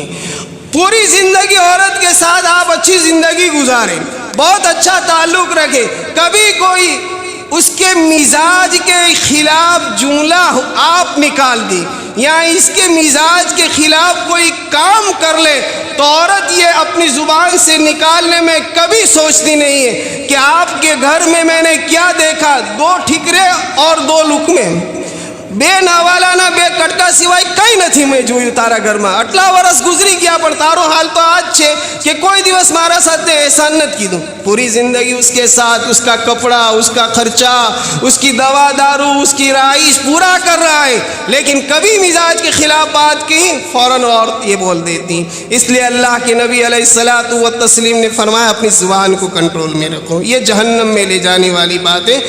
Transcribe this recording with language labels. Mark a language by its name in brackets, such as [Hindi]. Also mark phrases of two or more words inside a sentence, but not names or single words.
[Urdu] پوری زندگی عورت کے ساتھ آپ اچھی زندگی گزاریں، بہت اچھا تعلق رکھیں، کبھی کوئی اس کے مزاج کے خلاف جملہ آپ نکال دیں یا اس کے مزاج کے خلاف کوئی کام کر لے تو عورت یہ اپنی زبان سے نکالنے میں کبھی سوچتی نہیں ہے کہ آپ کے گھر میں نے کیا دیکھا، 2 ٹھکرے اور 2 لقمے، [Gujarati] બે નવાલા ને બે કટકા સિવાય કંઈ નથી મેં જોયું તારા ઘરમાં। આટલા વર્ષ ગુજરી ગયા પણ તારો હાલ તો આજ છે કે કોઈ દિવસ મારા સાથે એહસાન નથી કીધું۔ [Urdu] پوری زندگی اس کے ساتھ اس کا کپڑا، اس کا خرچہ، اس کی دوا دارو، اس کی رہائش پورا کر رہا ہے، لیکن کبھی مزاج کے خلاف بات کی فوراً عورت یہ بول دیتی۔ اس لیے اللہ کے نبی علیہ الصلوۃ والتسلیم نے فرمایا اپنی زبان کو کنٹرول میں رکھو، یہ جہنم میں لے جانے والی بات ہے۔